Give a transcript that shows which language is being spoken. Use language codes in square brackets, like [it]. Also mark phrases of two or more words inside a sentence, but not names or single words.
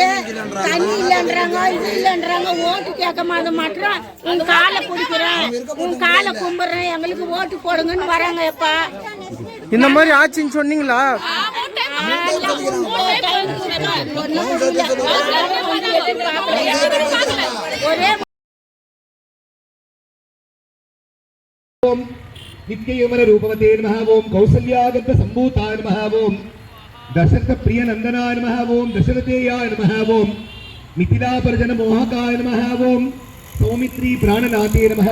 [ta] தண்ணி இல்லைன்றாங்க, இது இல்லைன்றாங்க. ஓட்டு கேட்க மாட்டேன், காலை பிடிக்கிறேன். உன் காலை கும்பிடுறேன் எங்களுக்கு ஓட்டு போடுங்கன்னு வராங்க எப்பா. இந்த மாதிரி ஆச்சுன்னு சொன்னீங்களா? ஒரே [sa] ओम नित्ययमन रूपवते नमः ओम कौसल्यागत संभूताय नमः ओम दशरथ प्रिय नंदनाय नमः ओम दशरथेयाय नमः ओम मिथिला परजन मोहकाय नमः ओम सौमित्री प्राणनाथे नमः